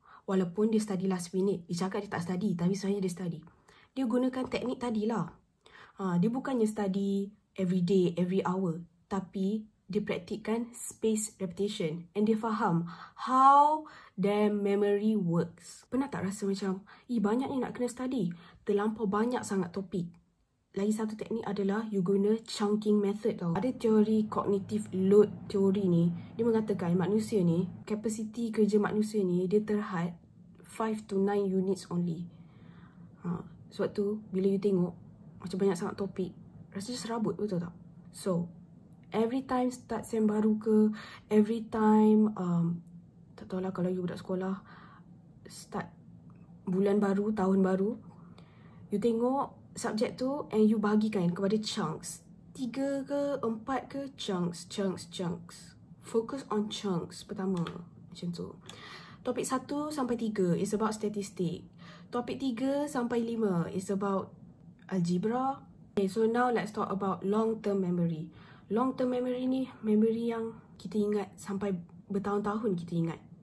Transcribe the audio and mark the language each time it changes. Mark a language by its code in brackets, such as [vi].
[ms] Walaupun dia study last minute. Dia cakap dia tak study, tapi sebenarnya dia study. Dia gunakan teknik tadilah. Dia bukannya study [en] every day, every hour. [ms] Tapi dia praktikkan space repetition. [en] And [ms] dia faham [en] how their memory works. [ms] Pernah tak rasa macam, banyak ni nak kena study. Terlampau banyak sangat topik. Lagi satu teknik adalah you guna chunking method tau. Ada teori cognitive load teori ni, dia mengatakan manusia ni, kapasiti kerja manusia ni, dia terhad [en] 5 to 9 units only. [ms] Sebab tu, bila you tengok macam banyak sangat topik, rasanya serabut, betul tak? So, every time start sem baru ke, every time, tak tahulah kalau you budak sekolah, start bulan baru, tahun baru, you tengok subjek tu and you bahagikan kepada chunks. 3 ke 4 ke chunks. [en] Focus on chunks [ms] pertama. Macam tu. Topik 1 sampai 3 is about statistik. Topik 3 sampai 5 is about algebra. [en] Okay, so now let's talk about long term memory. [ms] Long term memory ni memory yang kita ingat sampai bertahun-tahun kita ingat.